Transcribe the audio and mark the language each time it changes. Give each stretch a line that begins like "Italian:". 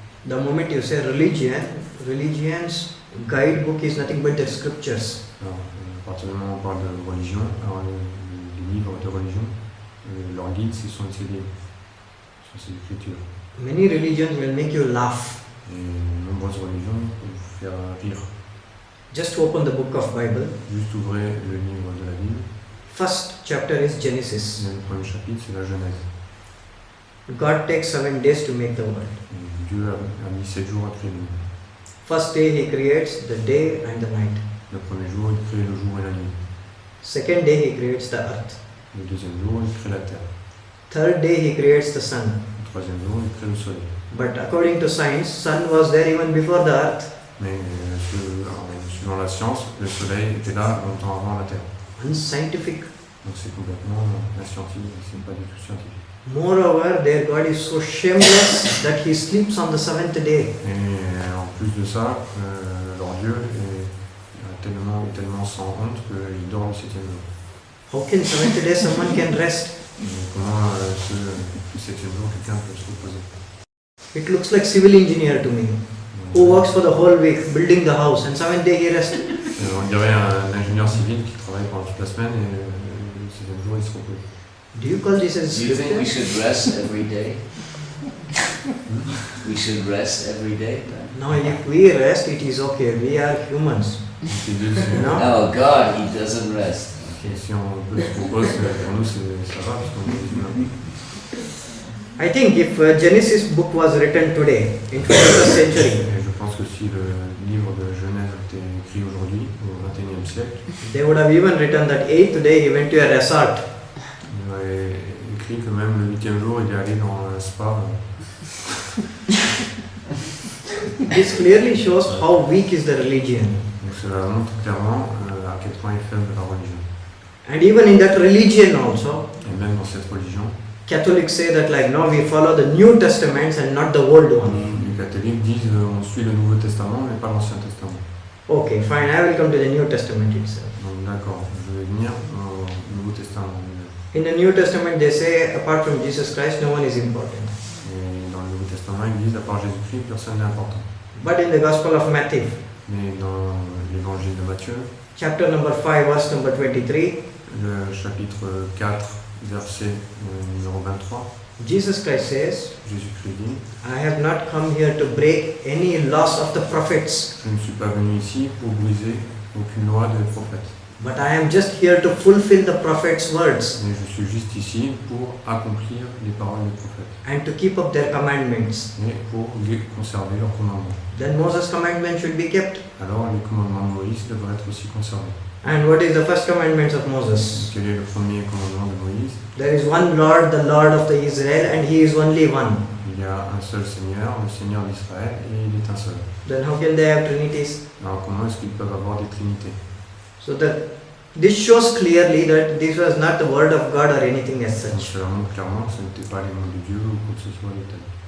English: The moment you say religion, religion's guidebook is nothing but the scriptures.
French: alors, à partir du moment où on parle de religion, alors les livres de religion, leur guide, ce sont ces livres, ce sont ces écritures.
English: Many religions will make you laugh.
French: Et nombreuses religions peuvent vous faire rire.
English: Just open the book of Bible.
French: Juste ouvrez le livre de la Bible.
English: First chapter is Genesis.
French: Le premier chapitre, c'est la Genèse.
English: God takes 7 days to make the world.
French: Et Dieu a mis 7 jours à créer le monde.
English: First day He creates the day and the night.
French: Le premier jour, il crée le jour et la nuit.
English: Second day He creates the earth.
French: Le deuxième jour, il crée la terre.
English: Third day He creates the sun.
French: Le troisième jour, il crée le soleil.
English: But according to science, sun was there even before the earth.
French: Mais suivant la science, le soleil était là longtemps avant la terre.
English: Unscientific.
French: Donc c'est complètement inscientifique, c'est pas du tout scientifique.
English: Moreover, their God is so shameless that He sleeps on the 7th day.
French: Et en plus de ça, leur Dieu est tellement sans honte qu'il dort le 7e jour.
English: How can 7th day someone can rest?
French: Et comment le 7e jour quelqu'un peut se reposer?
English: It looks like civil engineer to me, who works for the whole week building the house, and 7th day he rests.
French: On dirait un ingénieur civil qui travaille pendant toute la semaine et le 7e jour il se repose.
English: Do you call this as Do you think we scripture? should rest every day? We should rest every day? No, if we rest, it is okay. We are humans.
French: Donc, les deux, c'est-
English: No? No, God, He doesn't rest.
French: Et si on peut se repose, pour nous ça va parce qu'on est humains.
English: I think if Genesis book was written today, in 21st century,
French: Et je pense que si le livre de Genèse était écrit aujourd'hui, au XXIe siècle,
English: they would have even written that 8th day he went to a resort.
French: il aurait écrit que même le 8e jour il est allé dans un spa.
English: This clearly shows how weak is the religion.
French: Donc cela montre clairement à quel point est faible la religion.
English: And even in that religion also,
French: Et même dans cette religion,
English: Catholics say that like no, we follow the New Testaments and not the old one.
French: les catholiques disent on suit le Nouveau Testament mais pas l'Ancien Testament.
English: Okay, fine, I will come to the New Testament itself.
French: Donc d'accord, je vais venir au Nouveau Testament.
English: In the New Testament they say apart from Jesus Christ no one is important.
French: Et dans le Nouveau Testament, ils disent à part Jésus-Christ, personne n'est important.
English: But in the Gospel of Matthew,
French: Mais dans l'évangile de Matthieu,
English: chapter number 5, verse number 23,
French: le chapitre 4, verset numéro 23,
English: Jesus Christ says,
French: Jésus-Christ dit
English: I have not come here to break any laws of the prophets,
French: Je ne suis pas venu ici pour briser aucune loi des prophètes,
English: but I am just here to fulfill the prophets' words
French: mais je suis juste ici pour accomplir les paroles des prophètes
English: and to keep up their commandments.
French: et pour conserver leurs commandements.
English: Then Moses' commandment should be kept.
French: Alors les commandements de Moïse devraient être aussi conservés.
English: And what is the first commandment of Moses?
French: Quel est le premier commandement de Moïse?
English: There is one Lord, the Lord of the Israel, and He is only one.
French: Il y a un seul Seigneur, le Seigneur d'Israël, et il est un seul.
English: Then how can they have trinities?
French: Alors comment est-ce qu'ils peuvent avoir des trinités?
English: So that this shows clearly that this was not the word of God or anything as
French: Donc
English: such.
French: cela montre clairement que ce n'était pas les mots de Dieu ou quoi que ce soit de tel.